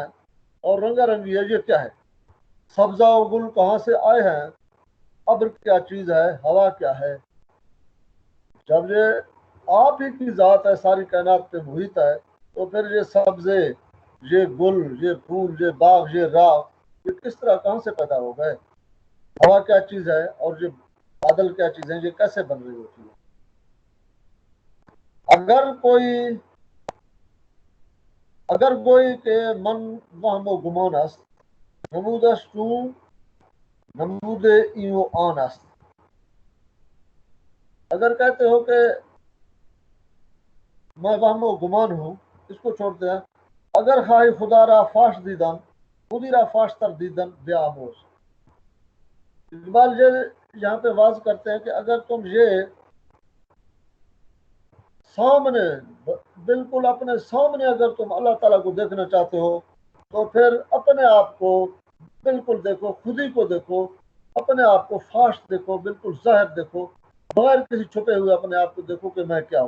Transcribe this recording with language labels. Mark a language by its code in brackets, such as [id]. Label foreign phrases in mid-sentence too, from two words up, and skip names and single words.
[ur] اور رنگا رنگی ہے یہ کیا ہے، سبزہ و گل کہاں سے آئے ہیں، ابر کیا چیز ہے، ہوا کیا ہے، جب یہ آپ ہی کی ذات ہے ساری کائنات پہ محیط ہے تو پھر یہ سبزے، یہ گل، یہ پھول، یہ باغ، یہ راہ، یہ کس طرح کہاں سے پیدا ہو گئے، ہوا کیا چیز ہے اور یہ بادل کیا چیز ہے، یہ کیسے بن رہی ہوتی ہے۔ [fa] اگر کوئی کہ من وہم و گمان است، نمودش چون نمود این و آن است، [ur] اگر کہتے ہو کہ میں وہم و گمان ہوں، اس کو چھوڑتے ہیں، [fa] اگر خواہی خدا را فاش دیدن خودی را فاش تر دیدن بے آموز۔ [ur] اقبال یہ یہاں پہ واضح کرتے ہیں کہ اگر تم یہ سامنے، بالکل اپنے سامنے اگر تم اللہ تعالیٰ کو دیکھنا چاہتے ہو تو پھر اپنے آپ کو بالکل دیکھو، خود ہی کو دیکھو، اپنے آپ کو فاش دیکھو، بالکل ظاہر دیکھو، بغیر کسی چھپے ہوئے اپنے آپ کو دیکھو کہ میں کیا ہوں۔